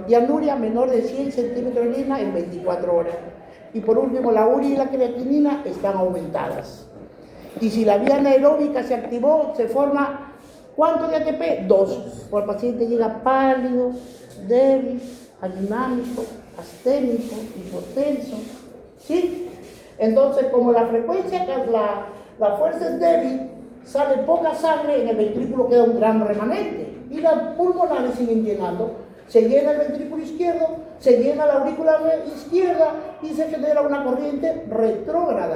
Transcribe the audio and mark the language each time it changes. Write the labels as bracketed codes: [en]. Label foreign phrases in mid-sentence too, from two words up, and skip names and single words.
[es] Y anuria, menor de 100 centímetros de orina en 24 horas. Y por último, la urea y la creatinina están aumentadas. Y si la vía anaeróbica se activó, se forma ¿Cuánto de ATP? 2. O el paciente llega pálido, débil, adinámico, asténico, hipotenso, ¿sí? Entonces, como la frecuencia, la fuerza es débil, sale poca sangre, en el ventrículo queda un gran remanente y las pulmonares siguen llenando. Se llena el ventrículo izquierdo, se llena la aurícula izquierda y se genera una corriente retrógrada.